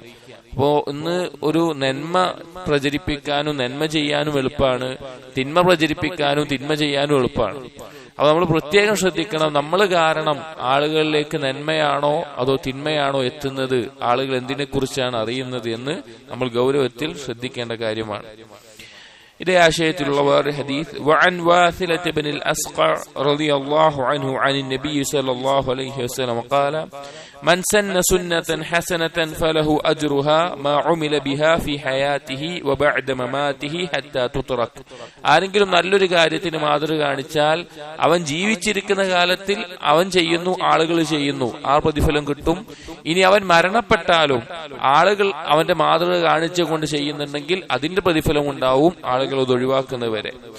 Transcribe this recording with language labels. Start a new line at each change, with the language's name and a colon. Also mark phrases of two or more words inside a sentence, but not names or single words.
Malayalam: അപ്പോ ഇന്ന് ഒരു നന്മ പ്രചരിപ്പിക്കാനും നന്മ ചെയ്യാനും എളുപ്പമാണ്, തിന്മ പ്രചരിപ്പിക്കാനും തിന്മ ചെയ്യാനും എളുപ്പമാണ്. അപ്പൊ നമ്മൾ പ്രത്യേകം ശ്രദ്ധിക്കണം, നമ്മൾ കാരണം ആളുകളിലേക്ക് നന്മയാണോ അതോ തിന്മയാണോ എത്തുന്നത്, ആളുകൾ എന്തിനെ കുറിച്ചാണ് അറിയുന്നത് എന്ന് നമ്മൾ ഗൗരവത്തിൽ ശ്രദ്ധിക്കേണ്ട കാര്യമാണ്. ഇതേ ആശയത്തിലുള്ള വേറെ ഹദീസ്
Arabic: وعن واثلة بن الأسقع رضي الله عنه عن النبي صلى الله عليه وسلم قال: من سن سنة حسنة فله أجرها ما عمل بها في حياته وبعد مماته حتى تترك.
Malayalam: ആരെങ്കിലും നല്ലൊരു കാര്യത്തിന് മാതൃക കാണിച്ചാൽ അവൻ ജീവിച്ചിരിക്കുന്ന കാലത്തിൽ അവൻ ചെയ്യുന്നു, ആളുകൾ ചെയ്യുന്നു, ആ പ്രതിഫലം കിട്ടും. ഇനി അവൻ മരണപ്പെട്ടാലും ആളുകൾ അവന്റെ മാതൃക കാണിച്ചുകൊണ്ട് ചെയ്യുന്നുണ്ടെങ്കിൽ അതിന്റെ പ്രതിഫലം ഉണ്ടാവും, ആളുകൾ അത് ഒഴിവാക്കുന്നവരെ.